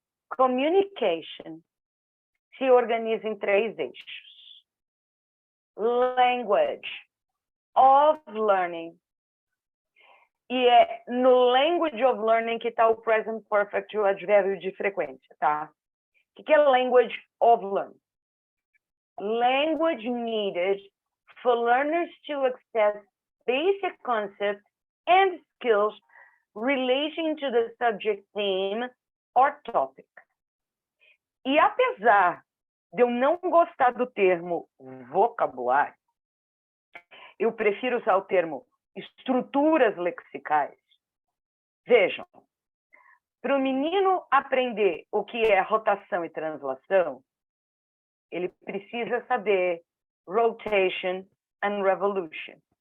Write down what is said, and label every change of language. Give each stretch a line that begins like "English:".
Portuguese: Communication se organiza em 3 eixos.
English: Language of learning.
Portuguese: E é no language of learning que está o present perfect, o advérbio de frequência, tá? O que é language of learning?
English: Language needed for learners to access basic concepts and skills relating to the subject theme or topic.
Portuguese: E apesar de eu não gostar do termo vocabulário, eu prefiro usar o termo estruturas lexicais. Vejam, para o menino aprender o que é rotação e translação, ele precisa saber
English: rotation and revolution.